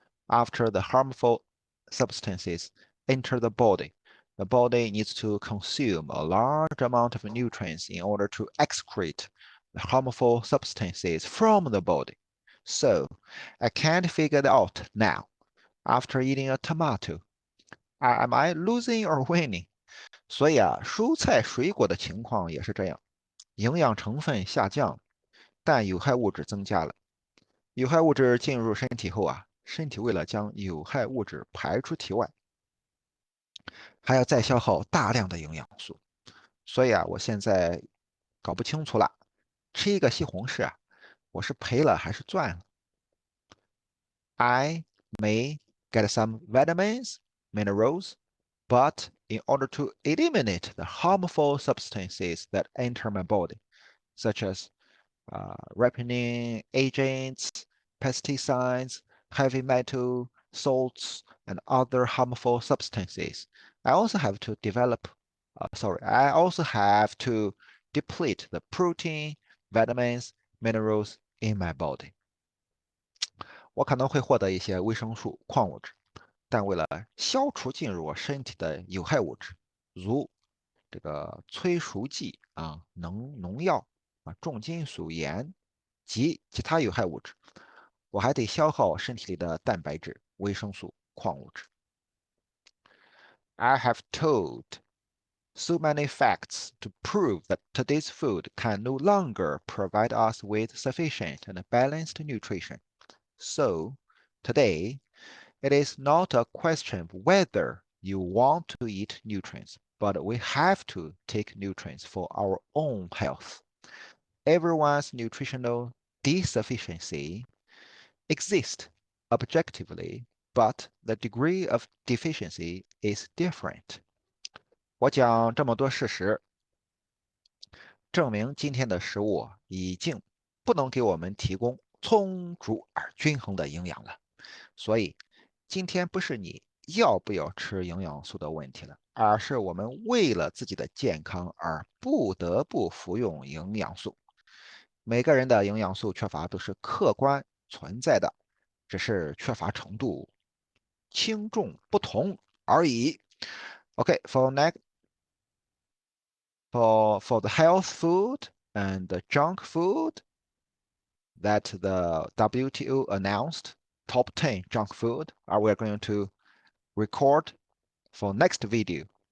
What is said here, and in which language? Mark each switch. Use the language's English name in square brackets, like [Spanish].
[English] After the harmful substances enter the body needs to consume a large amount of nutrients in order to excrete the harmful substances from the body. So, I can't figure it out now. After eating a tomato, am I losing or winning? [Chinese] 所以啊，蔬菜水果的情况也是这样，营养成分下降，但有害物质增加了。有害物质进入身体后啊，身体为了将有害物质排出体外，还要再消耗大量的营养素。所以啊，我现在搞不清楚了，吃一个西红柿啊，我是赔了还是赚了？ [English] I may get some vitamins, minerals, but in order to eliminate the harmful substances that enter my body, such as ripening agents, pesticides, heavy metal, salts, and other harmful substances. I also have to deplete the protein, vitamins, minerals in my body. [Chinese] 我可能会获得一些维生素、矿物质，但为了消除进入我身体的有害物质，如这个催熟剂农药重金属盐及其他有害物质，我还得消耗身体里的蛋白质、维生素、矿物质。 [English] I have told so many facts to prove that today's food can no longer provide us with sufficient and balanced nutrition. So, today, it is not a question of whether you want to eat nutrients, but we have to take nutrients for our own health. Everyone's nutritional deficiency exists objectively, but the degree of deficiency is different. [Chinese] 我讲这么多事实，证明今天的食物已经不能给我们提供充足而均衡的营养了。所以，今天不是你要不要吃营养素的问题了，而是我们为了自己的健康而不得不服用营养素。每个人的营养素缺乏都是客观存在的，只是缺乏程度轻重不同而已。 [English] Okay, for the health food and the junk food that the WTO announced, top 10 junk food, we're going to record for next video.